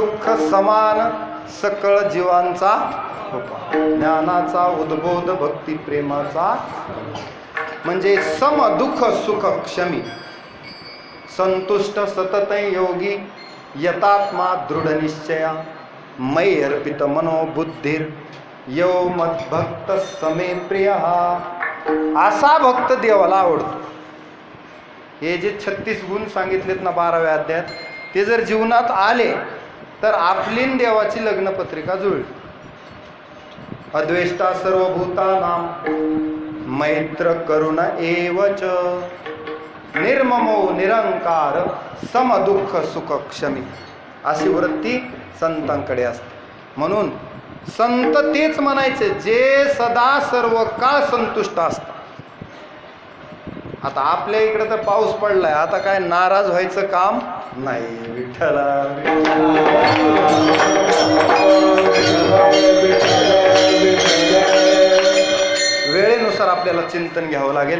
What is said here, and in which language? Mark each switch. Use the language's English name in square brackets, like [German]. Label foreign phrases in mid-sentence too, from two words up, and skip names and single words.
[Marathi] समान सकळ जीवांचा होता, ज्ञानाचा उद्बोध भक्ती प्रेमाचा, म्हणजे [Sanskrit] सम दुःख सुख क्षमी, संतुष्ट सतत योगी, यतात्मा दृढ निश्चया, मयि अर्पित मनोबुद्धीर, यो मद्भक्त समे प्रिय. [Marathi] असा भक्त देवाला आवडतो. हे जे 36 गुण सांगितलेत ना 12व्या अध्यायात, ते जर जीवनात आले तर आपली न देवाची लग्नपत्रिका जुळली. [Sanskrit] अद्वेष्टा सर्वभूतानां मैत्र करुण एवच, निर्ममो निरंकार समदुःख सुख क्षमी, [Marathi] अशी वृत्ती संतांकडे असते. म्हणून संत तेच म्हणायचे जे सदा सर्व काळ संतुष्ट असतात. आता आपल्या इकडे तर पाऊस पडलाय, आता काय नाराज व्हायचं काम नाही. विठ्ठला वेळेनुसार आपल्याला चिंतन घ्यावं लागेल.